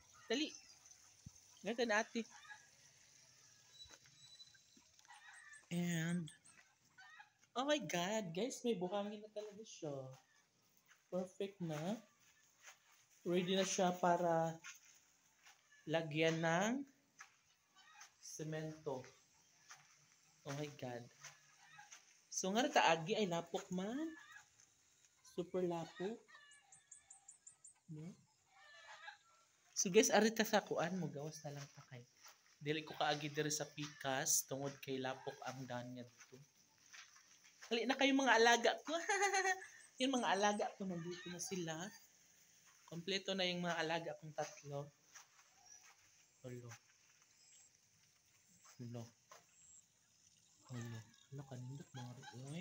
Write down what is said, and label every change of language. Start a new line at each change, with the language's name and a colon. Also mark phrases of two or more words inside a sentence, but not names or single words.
Filipino: Dali. Ganito na ate.
English: And, oh my God,
Filipino: guys, may buhangin na talaga siya. Perfect na. Ready na siya para lagyan ng semento.
English: Oh my God.
Cebuano: So nga taagi ay lapok man. Super lapok. No? So guys, arita sa kuan mo gawas na lang ta kay. Dili ko kaagi diri sa pikas tungod kay lapok ang daan niya dito.
Filipino: Hali na kayo mga alaga ko. Yung mga alaga ko nandito na sila. Kompleto na yung mga alaga kong tatlo.
English: Hello. Hello.
Cebuano: Hello. Hello, kanindot mga rin.